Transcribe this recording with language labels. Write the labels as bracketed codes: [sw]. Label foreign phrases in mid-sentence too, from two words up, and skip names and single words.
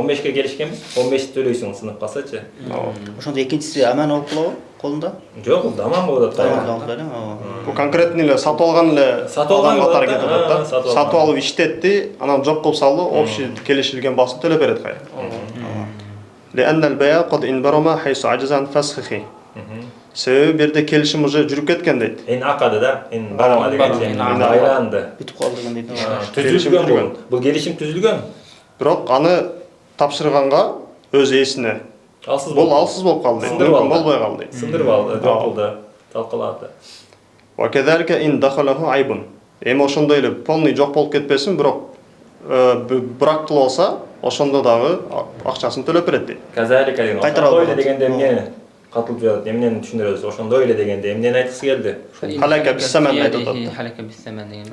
[ky] 15ке келишкенбиз. 15 төлөйсүң сынып калсачы. Ошондо экинчиси аман болуп калабы колунда? Жок, бул даман болуп атат. Ооба. Бул конкретный эле сатып алган эле Сатып алган адам катары болот кетип да. атат да. Сатып Сатып алып иштетти, анан жок кылып салды, общий келишилген баасын төлөп берет кайра. [ar] لأن البيع قد انبرم حيث عجز عن فسخه. [ky] Себеби берде келишим уже жүрүп кеткен дейт. [ar] انعقد [ky] да, [ar] انبرم [ky] дегенче, айланды. Бүтүп калды деген дейт. Түзүлгөн бул. Бул келишим түзүлгөн. Бирок аны тапшырганга өз ээсине Алсыз бул алсыз болуп калды дейт. Сындырып алды. Болбой калды дейт. Сындырып алды, жок кылды, талкалады. [ar] وكذلك إن دخله عيب. [ky] Эми ошондой эле полный жок болуп кетпесин, бирок брак болсо, ошондо дагы акчасын төлөп берет дейт. Казалика деген. Кайтарып Ошондой эле алат. дегенде эмне катылып жатат, эмнени түшүндүрөбүз? Ошондой эле дегенде эмнени айткысы келди? [ar] هلك بالثمن [ky] айтып атат. [ar] هلك بالثمن [ky] деген.